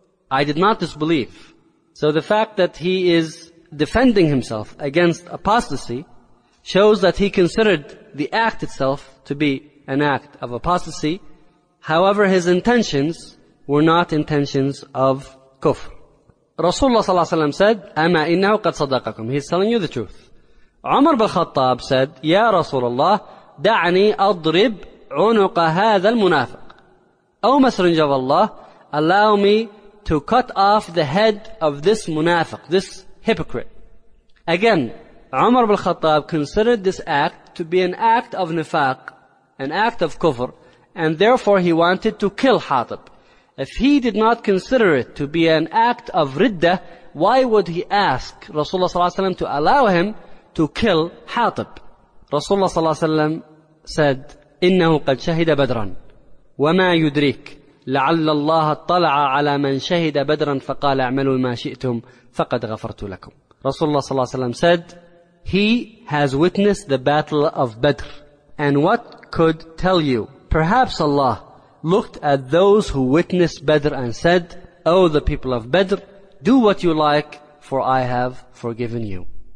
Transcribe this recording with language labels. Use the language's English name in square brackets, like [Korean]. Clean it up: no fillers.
[English] I did not disbelieve. So the fact that he is defending himself against apostasy shows that he considered the act itself to be an act of apostasy. However, his intentions were not intentions of kufr. Rasulullah sallallahu alayhi wa sallam said, [Arabic] أما إنه قد صدقكم. [English] He's telling you the truth. Umar bin Khattab said, [Arabic] يا رسول الله دعني أضرب عنق هذا المنافق. [English] O Messenger of Allah, allow me to cut off the head of this munafiq, this hypocrite. Again, Umar bin Khattab considered this act to be an act of nifaq, an act of kufr, and therefore he wanted to kill Hatib. If he did not consider it to be an act of riddah, why would he ask Rasulullah sallallahu alaihi wasallam to allow him to kill Hatib? [Arabic] Rasulullah sallallahu alaihi wasallam said, إِنَّهُ قَدْ شَهِدَ بَدْرًا وَمَا يُدْرِيكَ لَعَلَّ اللَّهَ اطَّلَعَ عَلَى مَنْ شَهِدَ بَدْرًا فَقَالَ اعْمَلُوا مَا شِئْتُمْ فَقَدْ غَفَرْتُ لَكُمْ. [English] Rasulullah sallallahu alaihi wasallam said, he has witnessed the battle of Badr, and what could tell you? Perhaps Allah looked at those who witnessed Badr and said, O the people of Badr, do what you like, for I have forgiven you.